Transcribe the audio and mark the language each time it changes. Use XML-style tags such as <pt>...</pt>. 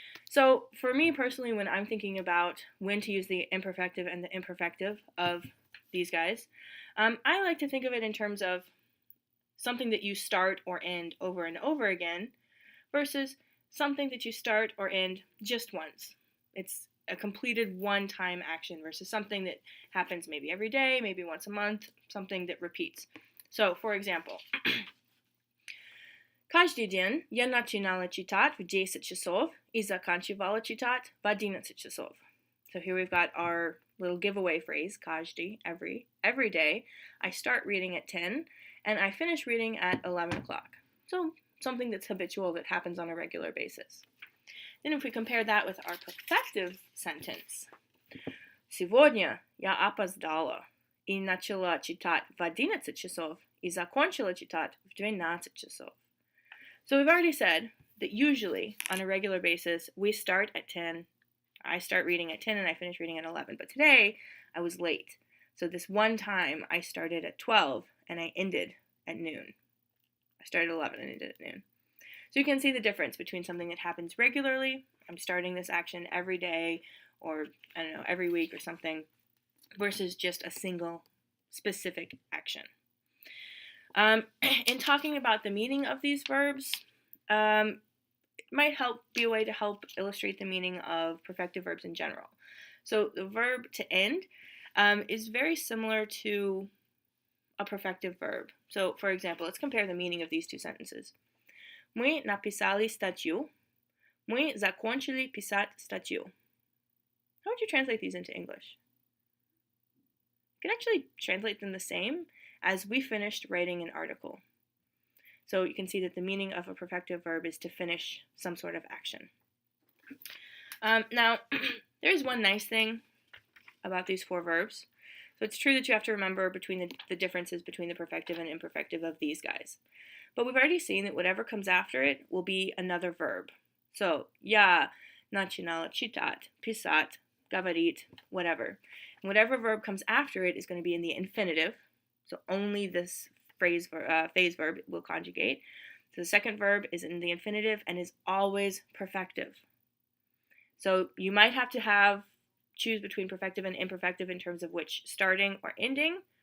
<en>So for me personally, when I'm thinking about when to use the imperfective and the imperfective of these guys, I like to think of it in terms of something that you start or end over and over again versus something that you start or end just once. It's a completed one-time action versus something that happens maybe every day, maybe once a month, something that repeats. So, for example,</en> <ru>каждый день я начинала читать в 10 часов и заканчивала читать в 11 часов.</ru> <en>So here we've got our little giveaway phrase, каждый, every day. I start reading at 10 and I finish reading at 11 o'clock. So something that's habitual, that happens on a regular basis. Then if we compare that with our perfective sentence.</en> <ru>Сегодня я опоздала и начала читать в 11 часов и закончила читать в 12 часов.</ru> <en>So we've already said that usually, on a regular basis, we start at 10, I start reading at 10 and I finish reading at 11. But today, I was late. So this one time, I started at 12 and I ended at noon. I started at 11 and ended at noon. So you can see the difference between something that happens regularly, I'm starting this action every day, or I don't know, every week or something, versus just a single specific action. In talking about the meaning of these verbs, it might be a way to help illustrate the meaning of perfective verbs in general. So the verb to end is very similar to a perfective verb. So for example, let's compare the meaning of these two sentences.</en> <ru>Мы написали статью. Мы закончили писать статью.</ru> <en>How would you translate these into English? You can actually translate them the same as we finished writing an article. So you can see that the meaning of a perfective verb is to finish some sort of action. Now, there's one nice thing about these four verbs. So it's true that you have to remember between the differences between the perfective and imperfective of these guys. But we've already seen that whatever comes after it will be another verb.</en> <ru>So, я начинала читать, писать, говорить, whatever.</ru> <en>And whatever verb comes after it is going to be in the infinitive. So only this phase verb will conjugate. So the second verb is in the infinitive and is always perfective. So you might have to choose between perfective and imperfective in terms of which starting or ending.</en>